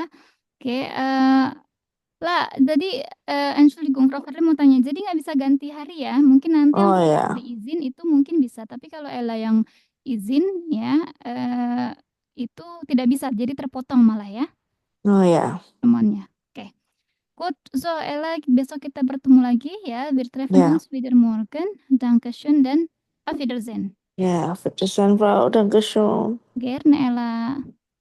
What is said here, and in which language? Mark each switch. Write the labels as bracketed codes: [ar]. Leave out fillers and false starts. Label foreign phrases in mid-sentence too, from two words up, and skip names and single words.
[id] Oke, lah, jadi Entschuldigung, Frau Fadli mau tanya, jadi nggak bisa ganti hari ya? Mungkin nanti yang hari izin itu mungkin bisa, tapi kalau Ella yang izin ya, itu tidak bisa, jadi terpotong malah ya? Oh ya. Temannya. Oke. [de] Gut, so Ella, [id] besok kita bertemu lagi ya. [de] Wir treffen uns wieder morgen. Dankeschön dan auf Wiedersehen. Ja, auf Wiedersehen, Frau. Dankeschön. Gerne, Ella.